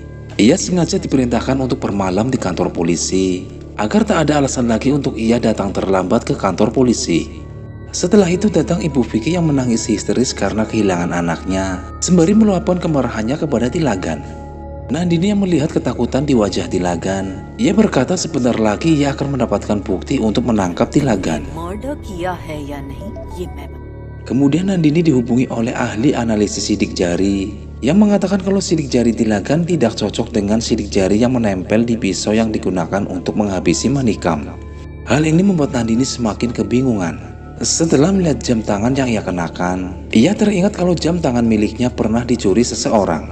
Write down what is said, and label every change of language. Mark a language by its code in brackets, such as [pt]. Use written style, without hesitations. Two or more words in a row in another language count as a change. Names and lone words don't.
[id] Ia sengaja diperintahkan untuk bermalam di kantor polisi, agar tak ada alasan lagi untuk ia datang terlambat ke kantor polisi. Setelah itu datang ibu Vicky yang menangis histeris karena kehilangan anaknya, sembari meluapkan kemarahannya kepada Tilagan. Nandini yang melihat ketakutan di wajah Tilagan, ia berkata sebentar lagi ia akan mendapatkan bukti untuk menangkap Tilagan. [hi] मर्डर किया है या नहीं ये मैं [id] Kemudian Nandini dihubungi oleh ahli analisis sidik jari yang mengatakan kalau sidik jari Tilagan tidak cocok dengan sidik jari yang menempel di pisau yang digunakan untuk menghabisi Manikam. Hal ini membuat Nandini semakin kebingungan. Setelah melihat jam tangan yang ia kenakan, ia teringat kalau jam tangan miliknya pernah dicuri seseorang.